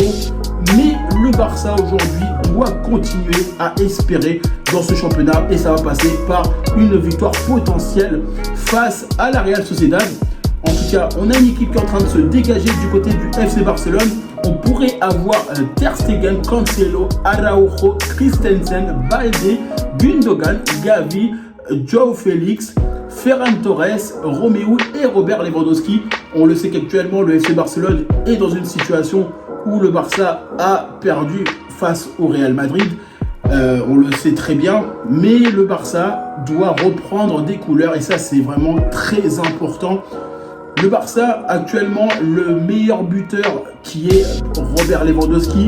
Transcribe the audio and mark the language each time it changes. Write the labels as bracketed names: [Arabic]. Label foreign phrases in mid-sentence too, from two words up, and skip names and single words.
[French] Mais le Barça aujourd'hui doit continuer à espérer dans ce championnat. Et ça va passer par une victoire potentielle face à la Real Sociedad. En tout cas, on a une équipe qui est en train de se dégager du côté du FC Barcelone. On pourrait avoir Ter Stegen, Cancelo, Araujo, Christensen, Balde, Gundogan, Gavi, João Félix, Ferran Torres, Romeu et Robert Lewandowski. On le sait qu'actuellement, le FC Barcelone est dans une situation où le Barça a perdu face au Real Madrid. On le sait très bien, mais le Barça doit reprendre des couleurs et ça, c'est vraiment très important. Le Barça, actuellement, le meilleur buteur qui est Robert Lewandowski.